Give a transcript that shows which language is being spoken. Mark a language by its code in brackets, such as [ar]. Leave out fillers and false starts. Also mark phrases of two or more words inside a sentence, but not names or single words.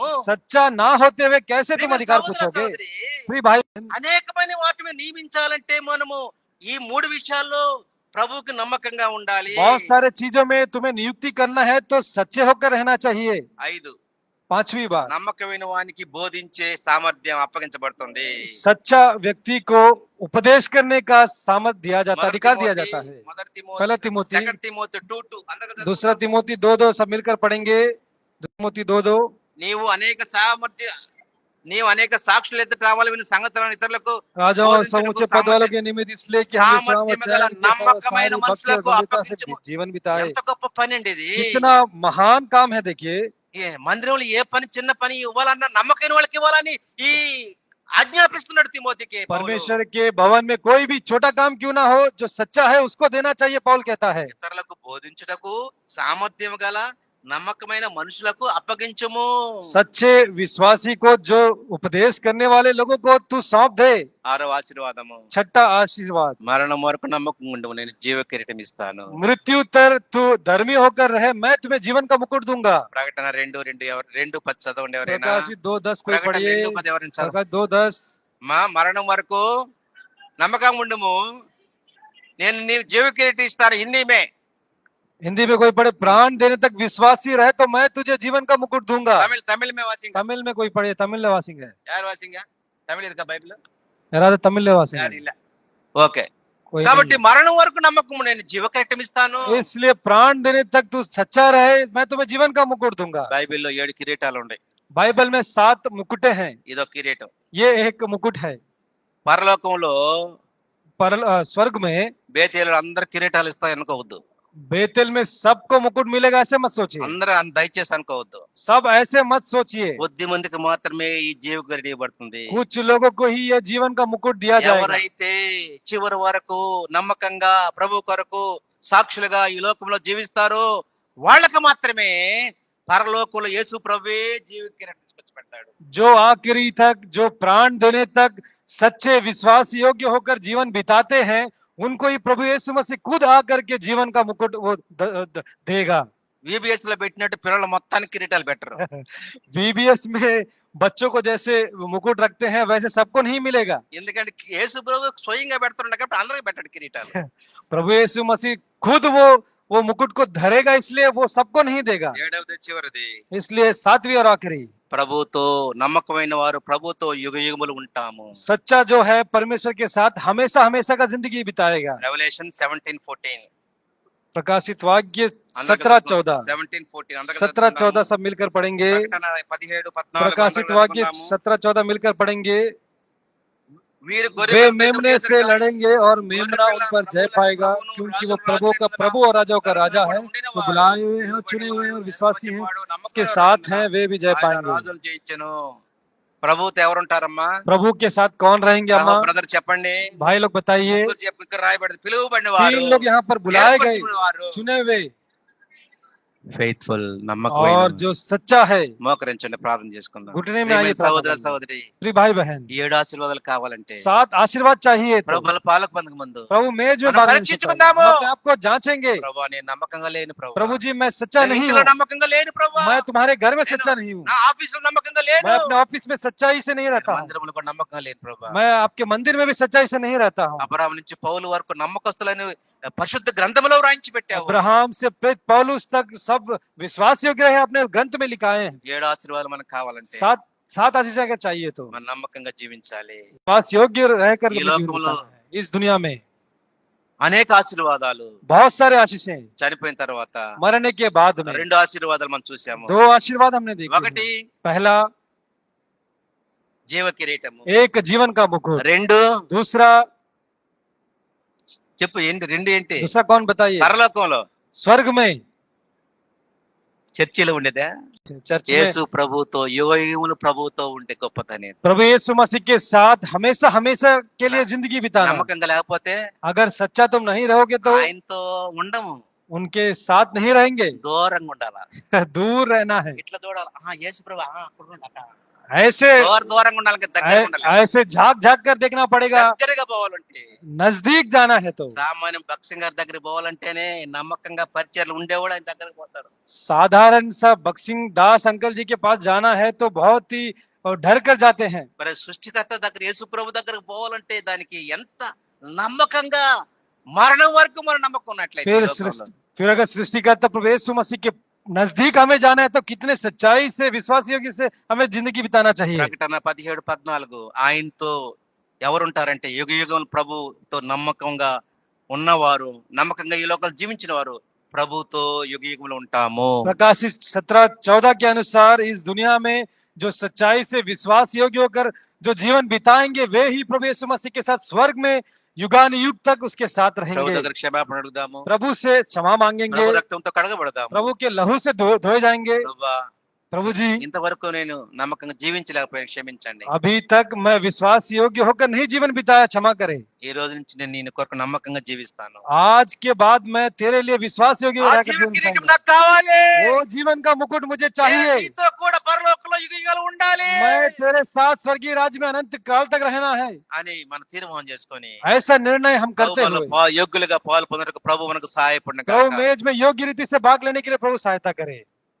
[hi] सच्चा ना होते हुए कैसे तुम [te] ప్రియమైన [hi] अधिकार [te] సహోదర, [hi] पूछोगे? [te] సహోదరి, [hi] प्रिय भाई, [te] అనేకమైన వాటి మీద నియమించాలంటే మనము ఈ 3 విషయాల్లో ప్రభువుకి నమ్మకంగా ఉండాలి. [hi] बहुत सारे चीजों में तुम्हें नियुक्ति करना है तो सच्चे होकर रहना चाहिए। 5, पांचवी बात, [te] నమ్మకమైన వానికి బోధించే సామర్థ్యం అప్పగించబడుతుంది. [hi] सच्चा व्यक्ति को उपदेश करने का सामर्थ्य दिया जाता, अधिकार दिया जाता है। पहला तिमोथी, [te] సెకండ్ తిమోతి 2:2 అందరూ చదువుకుందాం. [hi] दूसरा तिमोथी 2:2 सब मिलकर पढ़ेंगे। तिमोथी 2:2, [te] నీవు అనేక సాక్షులు ఎదుట రావాలి, విని సంగతులను ఇతరులకు [hi] राजाओं और [te] బోధించుటకు [hi] समूचे पद वालों के निमित्त इसलिए कि हम विश्राम और सामर्थ्य चैन के साथ [te] नమ్మకమైన [hi] सारी भक्ति और [te] మనుషులకు [hi] गंभीरता से [te] అప్పగించుము. [hi] जीवन बिताए। [te] ఎంత గొప్ప పని అండి ఇది. [hi] कितना महान काम है देखिए। [te] మందిరంలో ఏ పని, చిన్న పని ఇవ్వాలన్నా నమ్మకమైన వాళ్ళకి ఇవ్వాలని ఈ ఆజ్ఞాపిస్తున్నాడు తిమోతికి పౌలు. [hi] परमेश्वर के भवन में कोई भी छोटा काम क्यों ना हो, जो सच्चा है उसको देना चाहिए, पौल कहता है। [te] ఇతరులకు బోధించుటకు సామర్థ్యం గల నమ్మకమైన మనుషులకు అప్పగించము. [hi] सच्चे विश्वासी को, जो उपदेश करने वाले लोगों को तू सौंप दे। [te] 6వ ఆశీర్వాదము, [hi] छठा आशीर्वाद, [te] మరణం వరకు నమ్మకం ఉండవు, నేను జీవ కిరీటం ఇస్తాను. [hi] मृत्यु तर तू धर्मी होकर रहे, मैं तुम्हें जीवन का मुकुट दूंगा। [te] ప్రకటన 2:10 చదవండి ఎవరైనా. [hi] प्रकाशित 2:10 कोई [te] ప్రకటన [hi] पढ़िए। [te] 2:10 ఎవరైనా చదవండి. [hi] प्रकाशित 2:10, [te] మరణం వరకు నమ్మకం ఉండము, నేను నీకు జీవ కిరీటం ఇస్తాను. [hi] हिंदी में हिंदी में कोई पढ़े, प्राण देने तक विश्वासी रहे तो मैं तुझे जीवन का मुकुट दूंगा। तमिल में వాసింగ్. तमिल में कोई पढ़े, तमिल वासिंग है, [ta] యారు వాసింగ్? తమిళ ఇదిగా బైబిల్ [hi] मेरा तो तमिल वासिंग [ta] యారు [hi] है, [te] ಇಲ್ಲ. ఓకే, [hi] कोई [te] కాబట్టి [hi] नहीं [te] మరణం వరకు నమ్మకం, నేను జీవ కిరీటం ఇస్తాను. [hi] है। इसलिए प्राण देने तक तू सच्चा रहे, मैं तुम्हें जीवन का मुकुट दूंगा। [te] బైబిల్లో 7 కిరీటాలు ఉన్నాయి. [hi] बाइबल में 7 मुकुटे हैं, [te] ఇదో కిరీటం. [hi] ये एक मुकुट है। [te] పరలోకంలో [hi] स्वर्ग में [te] బేతేలు అందరు కిరీటాలు ఇస్తాయి అనుకోవద్దు. [hi] बेतेल में सबको मुकुट मिलेगा ऐसे मत सोचिए, [te] అందరూ దయచేసి అనుకోవద్దు. [hi] सब ऐसे मत सोचिए। [te] కొద్ది మందికి మాత్రమే ఈ జీవ కిరీటం ఇవ్వబడుతుంది. [hi] कुछ लोगों को ही ये जीवन का मुकुट दिया जाएगा। [te] ఎవరైతే చివరి వరకు నమ్మకంగా ప్రభు కొరకు సాక్షులుగా ఈ లోకంలో జీవిస్తారో వాళ్ళకి మాత్రమే పరలోకంలో యేసు ప్రభువే జీవ కిరీటం తీసుకొచ్చి పెడతాడు. [hi] जो आखिरी तक, जो प्राण देने तक सच्चे विश्वास योग्य होकर जीवन बिताते हैं, उनको ही प्रभु यीशु मसीह खुद आकर के जीवन का मुकुट वो देगा। [te] VBS లో పెట్టినట్టు పిల్లల మొత్తానికి కిరీటాలు పెట్టరు. [hi] बीबीएस में बच्चों को जैसे मुकुट रखते हैं वैसे सबको नहीं मिलेगा। [te] ఎందుకంటే యేసు ప్రభు స్వయంగా పెడుతున్నాడు కాబట్టి అందరికీ పెట్టాడు కిరీటాలు. [hi] प्रभु यीशु मसीह खुद वो मुकुट को धरेगा, इसलिए वो सबको नहीं देगा। [te] ఏడవది చివరిది, [hi] इसलिए सातवीं और आखिरी, [te] ప్రభుతో నమ్మకమైన వారు ప్రభుతో యుగ యుగములు ఉంటాము. [hi] सच्चा जो है परमेश्वर के साथ हमेशा हमेशा का जिंदगी बिताएगा। [te] రెవల్యూషన్ 17:14 [hi] प्रकाशित वाक्य 17-14, 17-14 सब मिलकर पढ़ेंगे। [te] ప్రకటన 17:14 [hi] प्रकाशित वाक्य 17-14 मिलकर पढ़ेंगे। [te] వీరు [hi] वे मेमने से लड़ेंगे और मेमना उन पर जय पाएगा, क्योंकि वो प्रभु का प्रभु और राजाओं का राजा है। वो बुलाए हुए हैं, चुने हुए हैं और विश्वासी हैं, उसके साथ हैं, वे भी जय पाएंगे। [te] రాజులు జయించెను. ప్రభుతో ఎవరు ఉంటారమ్మా? [hi] प्रभु के साथ कौन रहेंगे अम्मा? [te] బ్రదర్ చెప్పండి. [hi] भाई लोग बताइए। [te] ముగ్గురు ఇక్కడ రాయబడింది, పిలువబడిన వారు, [hi] 3 लोग यहाँ पर बुलाए गए, [te] ఏర్పరచబడిన వారు, [hi] चुने हुए [te] ఫెయిత్ఫుల్ [hi] और [te] నమ్మకమైన. [hi] जो सच्चा है। [te] మోకరించండి, ప్రార్థన చేసుకుందాం. [hi] घुटने में आइए, [te] సహోదర [hi] प्रार्थना [te] సహోదరి, [hi] प्रिय भाई बहन, [te] ఈ 7 ఆశీర్వాదాలు కావాలంటే [hi] 7 आशीर्वाद चाहिए तो [te] ప్రభుల పాలకు పొందక ముందు [hi] प्रभु मेज में [te] మనం [hi] बांधने से [te] పరీక్షించుకుందాము. [hi] पहले हम अपने आप को जांचेंगे। [te] ప్రభు నేను నమ్మకంగా లేను ప్రభు, [hi] प्रभु जी मैं सच्चा [te] నేను [hi] नहीं [te] ఇంట్లో [hi] हूँ, [te] నమ్మకంగా లేను ప్రభు, [hi] मैं तुम्हारे घर में सच्चा नहीं हूँ, [te] నా ఆఫీస్ లో నమ్మకంగా లేను, [hi] मैं अपने ऑफिस में सच्चाई से नहीं रहता हूँ, [te] మందిరంలో కూడా నమ్మకంగా లేను ప్రభు. [hi] मैं आपके मंदिर में भी सच्चाई से नहीं रहता हूँ। [te] అబ్రహాం నుంచి పౌలు వరకు నమ్మకస్తులని పరిశుద్ధ గ్రంథంలో వ్రాయించి పెట్టావు. [hi] अब्राहम से प्रेरित पौलुस तक सब विश्वास योग्य है, अपने ग्रंथ में लिखाए हैं। [te] 7 ఆశీర్వాదాలు మనకు కావాలంటే [hi] 7 आशीष अगर चाहिए तो [te] మనం నమ్మకంగా జీవించాలి. [hi] विश्वास योग्य रहकर ये जीवन लोग बिताना है। इस दुनिया में [te] అనేక ఆశీర్వాదాలు [hi] बहुत सारे आशीषें [te] చనిపోయిన తర్వాత [hi] मरने के बाद में [te] 2 ఆశీర్వాదాలు మనం చూసాము. [hi] 2 आशीर्वाद हमने देखे [te] ఒకటి [hi] हैं। पहला [te] జీవ కిరీటము, [hi] एक जीवन का मुकुट, [te] 2 [hi] दूसरा [te] చెప్పు ఏంటి, 2 ఏంటి? [hi] दूसरा कौन बताइए? [te] పరలోకంలో [hi] स्वर्ग में, [te] చర్చిలో ఉండేదా? [hi] चर्च में [te] యేసు ప్రభుతో యుగ యుగములు ప్రభుతో ఉండే గొప్పతనం. [hi] प्रभु यीशु मसीह के साथ हमेशा हमेशा के लिए जिंदगी बिताना। [te] నమ్మకంగా లేకపోతే [hi] अगर सच्चा तुम नहीं रहोगे तो [te] ఆయనతో ఉండము, [hi] उनके साथ नहीं रहेंगे, [te] దూరంగా ఉండాలా. [hi] दूर रहना है। [te] ఇట్లా చూడాలి, యేసు ప్రభు అక్కడ ఉన్నాడు, [hi] ऐसे [te] దూరంగా ఉండాలి, దగ్గరగా ఉండాలి. [hi] ऐसे झांक झांक कर देखना पड़ेगा। [te] దగ్గరగా పోవాలంటే, [hi] नजदीक जाना है तो [te] సామాన్యం బక్సింగ్ గారి దగ్గర పోవాలంటేనే నమ్మకంగా పరిచయాలు ఉండేవాడు ఆయన దగ్గరకు పోతాడు. [hi] साधारण सा बक्सिंग दास अंकल जी के पास जाना है तो बहुत ही डर कर जाते हैं। [te] మరి సృష్టికర్త దగ్గర యేసు ప్రభు దగ్గరకు పోవాలంటే దానికి ఎంత నమ్మకంగా, మరణం వరకు మన నమ్మకం ఉన్నట్లయితే ఈ లోకంలో. [hi] फिर अगर सृष्टिकर्ता प्रभु यीशु मसीह के नजदीक हमें जाना है तो कितने सच्चाई से विश्वास योग्य से हमें जिंदगी बिताना चाहिए। [te] ప్రకటన 17:14 ఆయనతో ఎవరుంటారంటే యుగ యుగం ప్రభుతో నమ్మకంగా ఉన్నవారు, నమ్మకంగా ఈ లోకల్ జీవించిన వారు ప్రభుతో యుగ యుగంలో ఉంటాము. [hi] प्रकाशित 17-14 के अनुसार इस दुनिया में जो सच्चाई से विश्वास योग्य होकर जो जीवन बिताएंगे वे ही प्रभु यीशु मसीह के साथ स्वर्ग में युगान युग तक उसके साथ [te] ప్రభు [hi] रहेंगे। [te] దగ్గర క్షమాపణ అడుగుదాము, [hi] प्रभु से क्षमा मांगेंगे, [te] ప్రభు రక్తంతో కడగబడదాము. [hi] प्रभु के लहू से धोए जाएंगे। [te] ప్రభువా, [hi] प्रभु जी [te] ఇంతవరకు నేను నమ్మకంగా జీవించలేకపోయినా క్షమించండి. [hi] अभी तक मैं विश्वास योग्य होकर नहीं जीवन बिताया, क्षमा करे। [te] ఈ రోజు నుంచి నేను నీ కొరకు నమ్మకంగా జీవిస్తాను. [hi] आज के बाद मैं तेरे लिए विश्वास योग्य [te] ఆ [hi] रहकर [te] జీవ [hi] जीवन [te] కిరీటం [hi] बिताऊंगा। [te] నాకు కావాలి. [hi] वो जीवन का मुकुट मुझे [te] నేను [hi] चाहिए। [te] నీతో కూడా పరలోకంలో యుగ యుగాలు ఉండాలి [hi] मैं तेरे साथ स्वर्गीय राज्य में अनंत काल तक रहना है। [te] అని మనం తీర్మానం చేసుకొని [hi] ऐसा निर्णय हम करते [te] ప్రభువులో [hi] हुए [te] యోగ్యులుగా పాలు పొందడానికి ప్రభు మనకు సహాయపడిన [hi] प्रभु मेज में योग्य रीति से भाग लेने के लिए प्रभु सहायता करे।